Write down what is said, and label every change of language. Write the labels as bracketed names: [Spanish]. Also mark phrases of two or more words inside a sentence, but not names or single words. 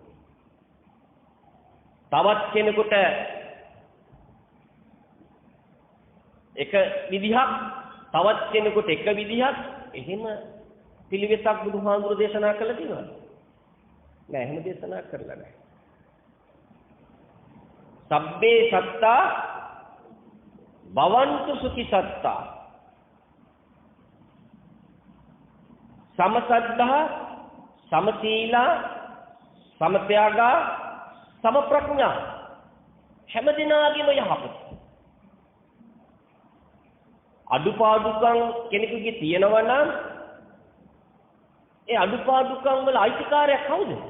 [Sinhala] තවත් කෙනෙකුට එක විදිහක් තවත් කෙනෙකුට එක විදිහක් එහෙම පිළිවෙතක් බුදුහාමුදුරු දේශනා කළා තියෙනවා. නෑ එහෙම දේශනා කරලා නෑ. [Pali] සබ්බේ සත්තා භවන්තු සුඛි සත්තා සමසද්ධා සමසීලා සමත්‍යාගා සමප්‍රඥා [Sinhala] හැම දිනාගේම යහපත. අඩුපාඩුකම් කෙනෙකුගේ තියෙනවා නම් ඒ අඩුපාඩුකම් වල අයිතිකාරයා කවුද?